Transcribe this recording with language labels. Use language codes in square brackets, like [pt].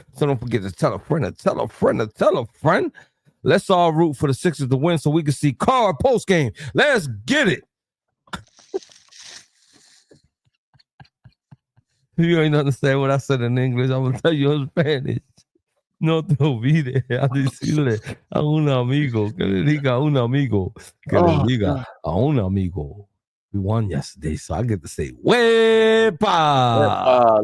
[en] So don't forget to tell a friend, tell a friend, tell a friend. Let's all root for the Sixers to win so we can see Carr post game. Let's get it. You ain't understand what I said in English. I'm gonna tell you in Spanish. [es] No te olvides a decirle a un amigo que le diga a un amigo que le diga a un amigo. [en] We won yesterday, so I get to say, Wepa!